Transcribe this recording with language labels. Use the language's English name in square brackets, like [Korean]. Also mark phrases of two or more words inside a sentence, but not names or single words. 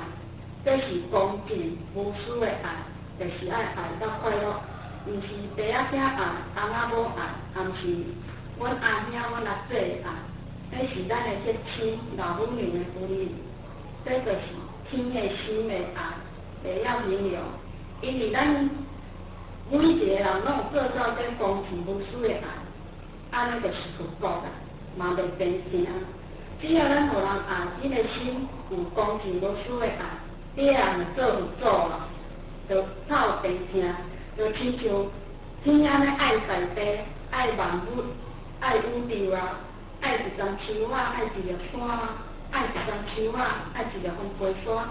[Min Nan Chinese] 这是恭敬无私的爱，就是爱爱到快乐，毋是爸仔囝爱，翁仔某爱，也毋是阮阿兄阮阿姐的爱，这是咱的结亲老母娘的婚姻，这就是天的心的爱。袂晓形容，因为咱每一个人拢有做到这公平无私的爱，安尼就是佛国啦，嘛袂变成。只要咱互人爱，你的心有公平无私的爱，你也会做佛祖啊，就透变成，就亲像天安尼爱大地，爱万物，爱宇宙啊，爱一丛树啊，爱一粒山啊，爱一丛树啊，爱一粒风飞沙。